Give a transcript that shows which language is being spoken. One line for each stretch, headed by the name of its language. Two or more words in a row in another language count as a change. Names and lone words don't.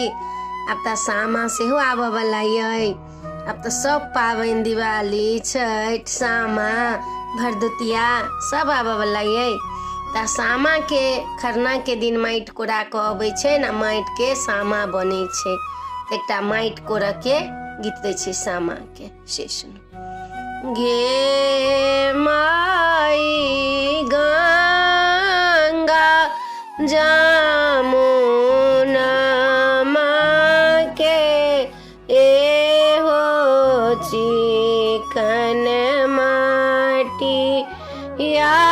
Maithili: अब तो सामा सेहो आबऽ वाला ये। अब तो सब पाबनि दिवाली छठ सामा भरदुतिया सब आबऽ वाला ये। ता सामा के खरना के दिन माटि कोड़ा के अबै छै ना, माटि के सामा बनै छै। एकटा माटि कोड़ा के गीत दै छै सामा के, से सुनु। गे माई गंगा जमुना के एहो चिकन माटी या